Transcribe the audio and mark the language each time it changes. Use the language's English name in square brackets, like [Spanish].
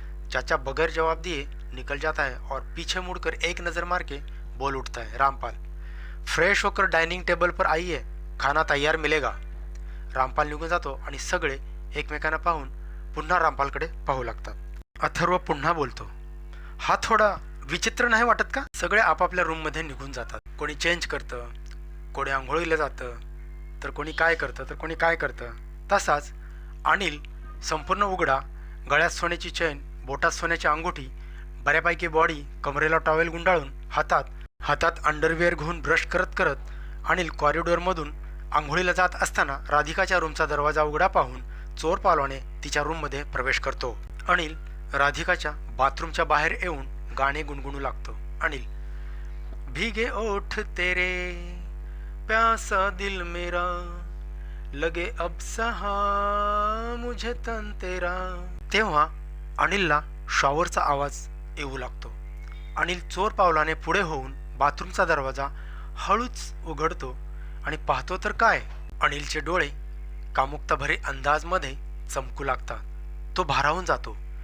[Hindi] चाचा बगैर जवाब दिए निकल जाता है और पीछे मुड़कर एक नज़र मार के बोल उठता है, रामपाल, फ्रेश होकर डाइनिंग टेबल पर आइए, खाना तैयार मिलेगा। [Marathi] रामपाल निघून जातो आणि सगळे एकमेकांना पाहून पुन्हा रामपालकडे पाहू लागतात। अथर्व पुन्हा बोलतो, हा थोडा विचित्र नाही वाटत का? सगळे आपापल्या रूममध्ये निघून जातात। कोणी चेंज करतं, कोणी आंघोळीला जातं, तर कोणी काय करतं, तर कोणी काय करतं। तसाच अनिल संपूर्ण उघडा, गळ्यात सोन्याची चैन, बोटात सोन्याची अंगठी, बऱ्यापैकी बॉडी, कमरेला टॉवेल गुंडाळून, हातात अंडरवेअर घेऊन ब्रश करत करत अनिल कॉरिडॉरमधून आंघोळीला जात असताना राधिकाच्या रूमचा दरवाजा उघडा पाहून चोर पालवाने तिच्या रूममध्ये प्रवेश करतो। अनिल राधिकाच्या बाथरूमच्या बाहेर येऊन गाणे गुणगुणू लागतो। [Hindi] अनिल, भीगे ओठ तेरे, प्यासा दिल मेरा, लगे अब सहा मुझे तन तेरा। [Marathi] तेव्हा अनिलला शॉवरचा आवाज येऊ लागतो। अनिल चोर पावलाने पुढे होऊन बाथरूमचा दरवाजा हळूच उघडतो आणि पाहतो तर काय, अनिलचे डोळे कामुकताभरे अंदाजमध्ये चमकू लागतात। तो भारावून जातो।